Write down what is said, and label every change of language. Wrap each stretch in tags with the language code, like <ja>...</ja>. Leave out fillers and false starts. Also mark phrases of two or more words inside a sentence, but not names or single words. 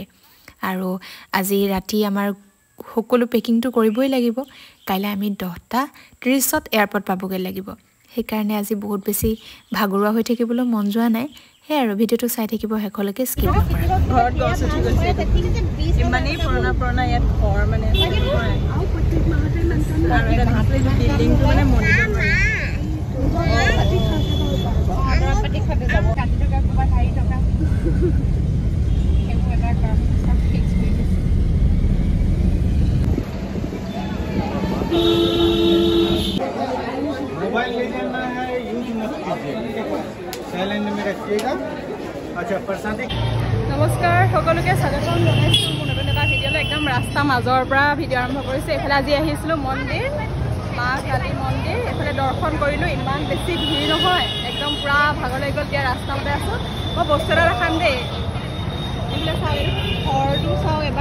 <as>আৰু আজি ৰাতি আমাৰ সকলো পেকিংটো কৰিবই লাগিব, কাইলৈ আমি 10:30 এয়াৰপৰ্ট পাবগৈ লাগিব। সেইকাৰণে আজি বহুত বেছি ভাগৰুৱা হৈ থাকিবলৈ মন যোৱা নাই। সেই আৰু ভিডিঅ'টো চাই থাকিব শেষলৈকে, স্কিপ নকৰা। ঘৰত গছ উঠি গৈছে, ইমানেই পুৰণা ইয়াত ঘৰ মানে বিল্ডিংটো মানে</as> <hi>मोबाइल ले जाना है, यूज मत कीजिए, साइलेंट में रखिएगा। अच्छा प्रसादी।</hi> <as>নমস্কাৰ সকলোকে স্বাগতম জনাইছোঁ মোৰ নতুন এটা ভিডিঅ'লৈ। একদম ৰাস্তা মাজৰ পৰা ভিডিঅ' আৰম্ভ কৰিছোঁ। এইফালে আজি আহিছিলোঁ মন্দিৰ, মা কালী মন্দিৰ, এইফালে দৰ্শন কৰিলোঁ। ইমান বেছি ভিৰ নহয়, একদম পূৰা ভাগৰ লাগি গ'ল। এতিয়া ৰাস্তাতে আছোঁ। মই বস্তু এটা দেখাম দেই, এইফালে চাওঁ, ঘৰটো চাওঁ এবাৰ।</as>